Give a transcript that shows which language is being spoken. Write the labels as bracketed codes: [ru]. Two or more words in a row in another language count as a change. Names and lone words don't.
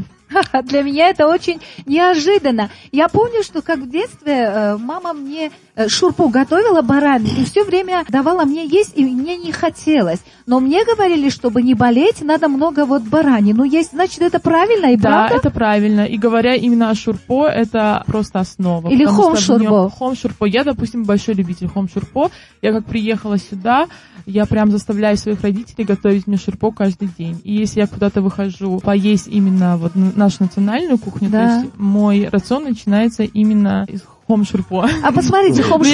[ru] Для меня это очень неожиданно. Я помню, что как в детстве мама мне шурпу готовила баранину и все время давала мне есть, и мне не хотелось. Но мне говорили, чтобы не болеть, надо много вот баранину есть. Значит, это правильно и правда? Да, это правильно. И говоря именно о шурпо, это просто основа. Или хом-шурпо. Хом-шурпо. Я, допустим, большой любитель хом-шурпо. Я как приехала сюда, я прям заставляю своих родителей готовить мне шурпо каждый день. И если я куда-то выхожу поесть именно вот нашу национальную кухню, да. то есть мой рацион начинается именно из хом-шурпо. А посмотрите, хом-шурпо...